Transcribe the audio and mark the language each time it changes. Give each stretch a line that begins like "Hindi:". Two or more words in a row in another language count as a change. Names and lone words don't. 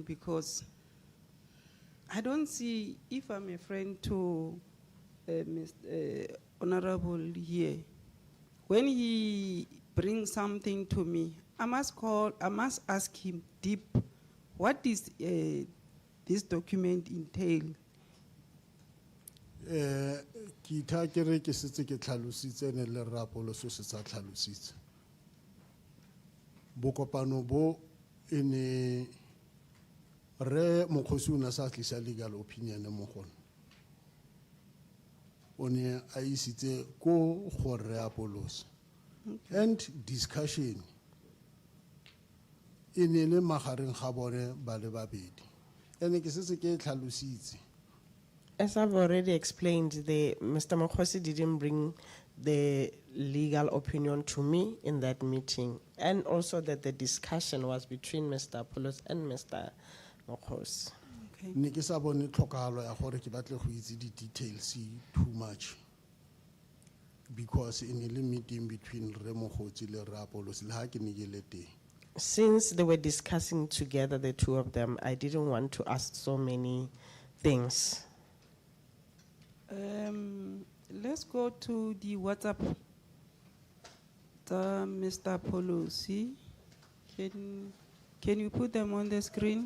English: Because I don't see, if I'm a friend to Mr. Honorable here, when he brings something to me, I must ask him deep, what does this document entail?
Tswana: Ki tha kere ke setse ke tlhalositse ne le Rre Apolose se sa tlhalositse. Bokopano bo ene Rre Mokgosi o ne sa tlisa
English: legal opinion
Tswana: mo gone. O ne a isitse ko go Rre Apolose. And discussion ene le magareng ga bone ba le babedi. Ene ke setse ke tlhalositse.
English: As I've already explained, Mr. Mokhosi didn't bring the legal opinion to me in that meeting, and also that the discussion was between Mr. Apollos and Mr. Mokhosi. Okay.
Tswana: Ne ke sa bone tlhokagalo ya gore ke batle go itse di details
English: too much,
Tswana: because in the meeting between Rre Mokgosi le Rre Apolose le ha ke ne ke le teng.
English: Since they were discussing together, the two of them, I didn't want to ask so many things. Let's go to the WhatsApp. Mr. Pelosi, can you put them on the screen?